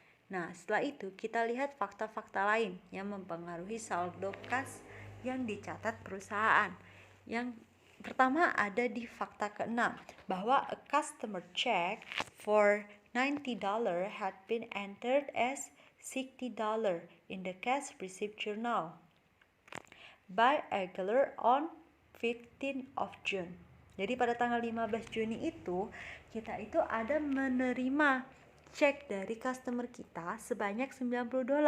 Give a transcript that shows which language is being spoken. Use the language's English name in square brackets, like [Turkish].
[Indonesian] Nah, setelah itu kita lihat fakta-fakta lain yang mempengaruhi saldo kas yang dicatat perusahaan. Yang pertama ada di fakta ke-6, bahwa [English] a customer check for $90 had been entered as $60 in the cash receipt journal by Agler on 15th of June. [Indonesian] Jadi pada tanggal 15 Juni itu kita itu ada menerima cek dari customer kita sebanyak $90.